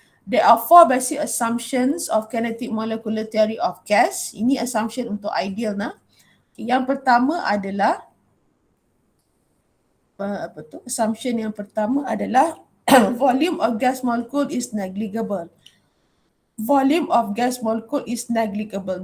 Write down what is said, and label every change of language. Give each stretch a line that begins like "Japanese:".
English: There are 4 basic assumptions of kinetic molecular theory of gas.
Malay: Ini assumption untuk ideal nah. Okay. Yang pertama adalah assumption yang pertama adalah
English: volume of gas molecule is negligible. Volume of gas molecule is negligible.